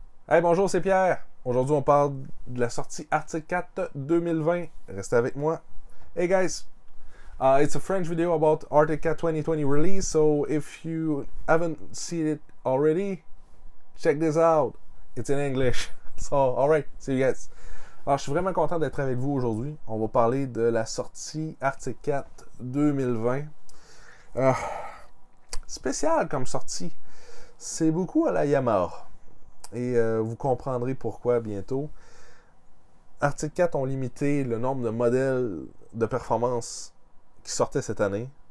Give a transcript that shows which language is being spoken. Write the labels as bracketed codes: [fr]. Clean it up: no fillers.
[fr] Hey, bonjour, c'est Pierre. Aujourd'hui, on parle de la sortie Arctic 4 2020. Restez avec moi. [en] Hey guys, it's a French video about Arctic Cat 2020 release, so if you haven't seen it already, check this out. It's in English. So, alright, see you guys. [fr] Alors, je suis vraiment content d'être avec vous aujourd'hui. On va parler de la sortie Arctic 4 2020. Spécial comme sortie. C'est beaucoup à la Yamaha. Et vous comprendrez pourquoi bientôt. Arctic Cat ont limité le nombre de modèles de performance qui sortaient cette année.